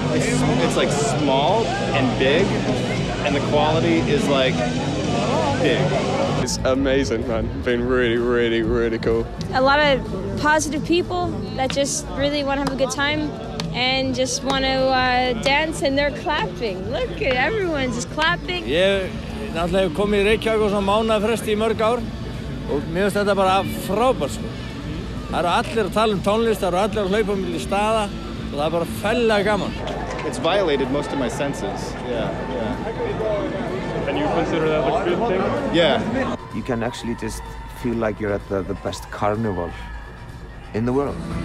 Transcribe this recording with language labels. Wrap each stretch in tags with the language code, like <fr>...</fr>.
<en>It's like small and big, and the quality is like big. It's amazing, man. Been really cool. A lot of positive people that just really want to have a good time and just want to dance, and they're clapping. Look at everyone just clapping.</en> <is>Ég náttúrulega hef komið í Reykjavík á svona mánaðarfresti í mörg ár og mér finnst þetta bara frábært sko. Það eru allir að tala tónlist, það eru allir að hlaupa milli staða og það bara fellega gaman.</is> <en>It's violated most of my senses. Yeah. And you consider that a good thing? Yeah. You can actually just feel like you're at the best carnival in the world.</en>